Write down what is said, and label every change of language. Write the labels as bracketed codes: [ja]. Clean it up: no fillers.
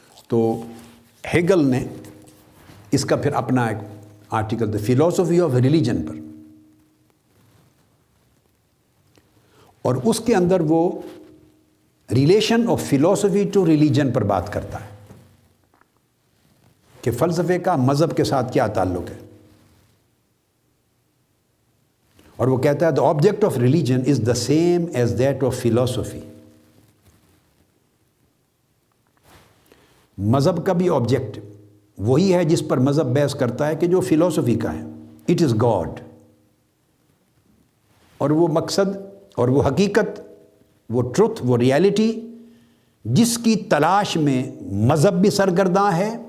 [ur] تو ہیگل نے اس کا پھر اپنا ایک article the philosophy of religion پر، اور اس کے اندر وہ [en] relation of philosophy to religion [ur] پر بات کرتا ہے کہ فلسفے کا مذہب کے ساتھ کیا تعلق ہے. اور وہ کہتا ہے [en] the object of religion is the same as that of philosophy. [ur] مذہب کا بھی آبجیکٹ وہی ہے جس پر مذہب بحث کرتا ہے کہ جو فلاسفی کا ہے. [en] It is God. [ur] اور وہ مقصد اور وہ حقیقت، وہ ٹروتھ، وہ ریالٹی جس کی تلاش میں مذہب بھی سرگرداں ہے.